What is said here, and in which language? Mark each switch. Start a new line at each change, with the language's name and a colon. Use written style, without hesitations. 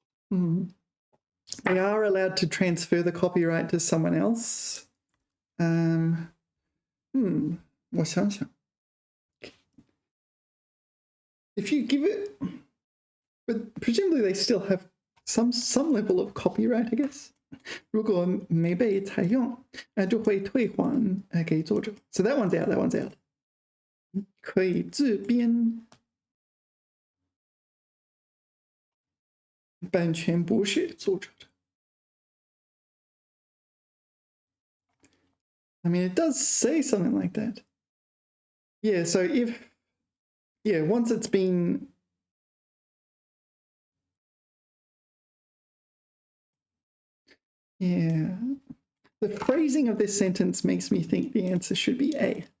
English: They are allowed to transfer the copyright to someone else.
Chinese: 我想想
English: If you give it, but presumably they still have some level of copyright, I guess.
Chinese: 如果没被采用，就会退还给作者。
English: So that one's out. That one's out.
Chinese: 可以自编，版权不是作者的。
English: I mean, it does say something like that. Yeah. So if yeah, once it's been, yeah, the phrasing of this sentence makes me think the answer should be A.